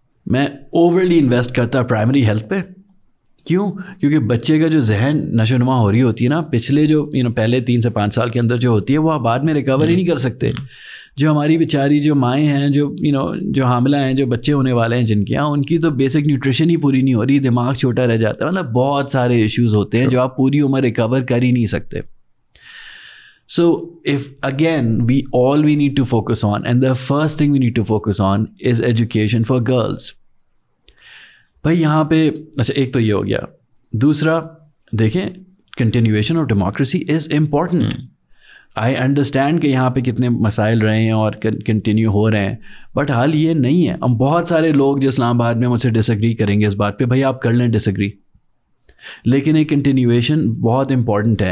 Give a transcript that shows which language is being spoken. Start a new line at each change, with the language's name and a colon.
Urdu: میں overly invest کرتا primary health پہ. کیوں؟ کیونکہ بچے کا جو ذہن نشو نما ہو رہی ہوتی ہے نا پچھلے جو پہلے 3 سے 5 سال کے اندر جو ہوتی ہے وہ آپ بعد میں ریکور ہی نہیں کر سکتے. جو ہماری بیچاری جو مائیں ہیں جو حاملہ ہیں جو بچے ہونے والے ہیں جن کے یہاں ان کی تو بیسک نیوٹریشن ہی پوری نہیں ہو رہی, دماغ چھوٹا رہ جاتا ہے, مطلب بہت سارے ایشوز ہوتے ہیں جو آپ پوری عمر ریکور کر ہی نہیں سکتے.
English: So if again we need to focus on, and the first thing we need to focus on is education for girls.
Urdu: بھائی یہاں پہ اچھا ایک تو یہ ہو گیا. دوسرا دیکھیں
English: Continuation of democracy is important. I understand
Urdu: کہ یہاں پہ کتنے مسائل رہے ہیں اور کنٹینیو ہو رہے ہیں, بٹ حال یہ نہیں ہے. ہم بہت سارے لوگ جو اسلام آباد میں مجھ سے ڈس ایگری کریں گے اس بات پہ, بھائی آپ کر لیں ڈس ایگری, لیکن ایک کنٹینیویشن بہت امپورٹنٹ ہے.